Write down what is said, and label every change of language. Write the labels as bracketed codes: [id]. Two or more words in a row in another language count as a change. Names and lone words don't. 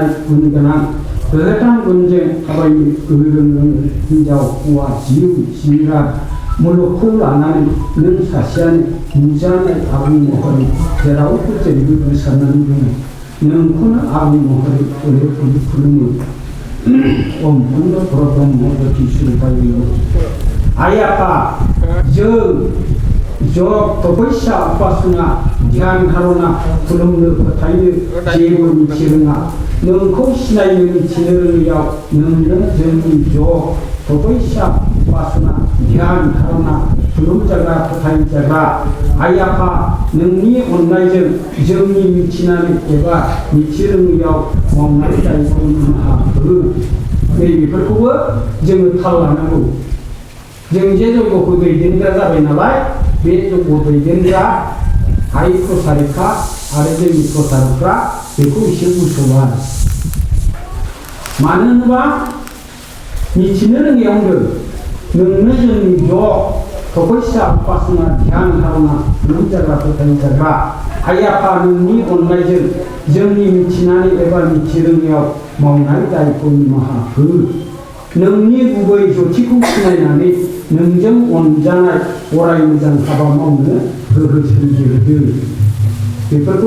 [brx] गुन गोनां गोहोथां गुनजों थाबायनो गोहो रोंगोन हिनजाव हौवा जिउ जिराद मुलुगखौ लानानै नों सासेयानो नुजानाय आबुं महरै जेरावबो जेरैबो गोसारनानै दङ नोंखौनो आबुं महरै गले गले खुलुमो ओम पुर्ण परब्रह्म जतिस्वराय आइ आफा जों जग तपस्या उपासना ध्यान धारणा खुलुमनो फोथायनो जेबो मिथिरोङा नोंखौ सिनायनो मिथिनो रोङैयाव नोंनो जोंनि जग तपस्या उपासना ध्यान धारणा खुलुमजाग्रा फोथायजाग्रा आइ आफा नोंनि अननायजों जोंनि मिथिनानै एबा मिथिरोङैयाव मावनाय दायखौ निमाहा हो नैबेफोरखौबो जोङो थाल लानांगौ जों जे जयग'खौ दैदेनग्रा जाबाय नालाय बे जयग' दैदेनग्रा आइ प्रसारिका आरो जोंनि प्रसारकफ्रा बेखौ एसे बुंस'वा मानो होनोबा मिथिनो रोङैयाव होनदों नोंनो जोंनि ज' तपस्या उपासना ध्यान धारणा खुलुमजाग्रा फोथायजाग्रा आइ आफा नोंनि अननायजों जोंनि मिथिनानै एबा मिथिरोङैयाव मावनाय दायखौ निमाहा हो नोंनि गुबै जथिखौ सिनायनानै नोंजों अनजानाय अराय मोजां हाबा मावनो गोहो सोमजिहोदों बेफोरखौ